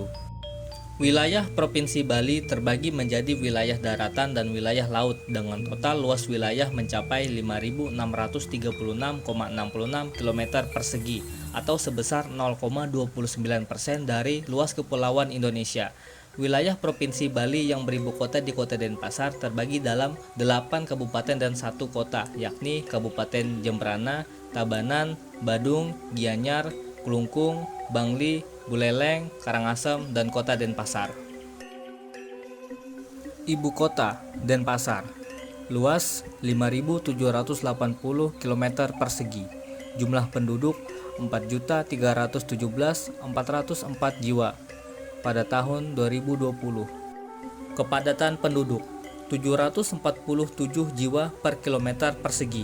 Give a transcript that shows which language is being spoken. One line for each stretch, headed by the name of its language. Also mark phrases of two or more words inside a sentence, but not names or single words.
Indonesian: Wilayah Provinsi Bali terbagi menjadi wilayah daratan dan wilayah laut dengan total luas wilayah mencapai 5.636,66 km persegi atau sebesar 0,29% dari luas kepulauan Indonesia. Wilayah Provinsi Bali yang beribu kota di Kota Denpasar terbagi dalam 8 kabupaten dan 1 kota, yakni Kabupaten Jembrana, Tabanan, Badung, Gianyar, Klungkung, Bangli, Buleleng, Karangasem, dan Kota Denpasar. Ibu kota Denpasar. Luas 5.780 km persegi. Jumlah penduduk 4.317.404 jiwa pada tahun 2020. Kepadatan penduduk 747 jiwa per kilometer persegi.